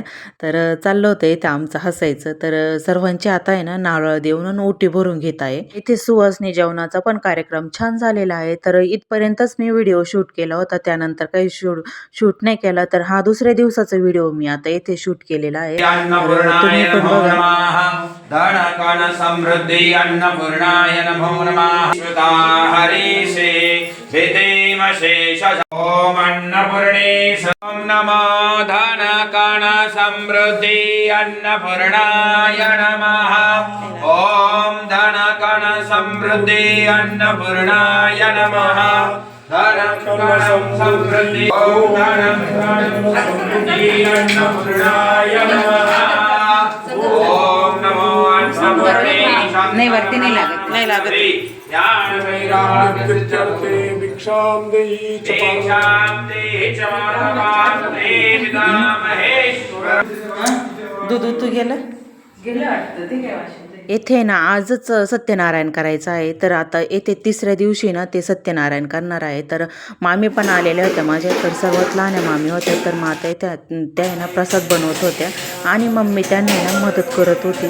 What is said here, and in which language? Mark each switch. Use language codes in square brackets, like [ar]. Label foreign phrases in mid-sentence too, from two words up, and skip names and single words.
[mr] तर चाललं होतं इथे आमचं हसायचं. तर सर्वांची आता आहे ना नारळ देऊन ओटी भरून घेत आहे. इथे सुवासिनी जेवणाचा पण कार्यक्रम छान झालेला आहे. तर इथपर्यंतच मी व्हिडिओ शूट केला होता. त्यानंतर काही शूट नाही केला. तर हा दुसऱ्या दिवसाचा व्हिडिओ मी आता इथे शूट केलेला आहे. तुम्ही पण बघा. [sa] धन समृद्धी अन्नपूर्णाय नमो नमः हरीशे भेदेमशेष ओम अन्नपूर्णे ओम नमो धन कण समृद्धि अन्नपूर्णाय नमः ओम धन कण समृद्धि अन्नपूर्णाय नमः धन कण समृद्धि ओम धन कण समृद्धि अन्नपूर्णाय नमः ओम नमो अन्नपूर्णे [mr] नाही वरती नाही लागत [sa] ज्ञान वैराग्य चरते भिक्षाम देहि च पिता महेश्वर [mr] दूध तू गेलं वाटतं ते काय वाटतं. येथे ना आजच सत्यनारायण करायचं आहे. तर आता येथे तिसऱ्या दिवशी ना ते सत्यनारायण करणार आहे. तर मामी पण आलेल्या होत्या माझ्या. तर सर्वात लहान मामी होत्या. तर मग आता त्या ना प्रसाद बनवत होत्या आणि मम्मी त्यांना ना मदत करत होती.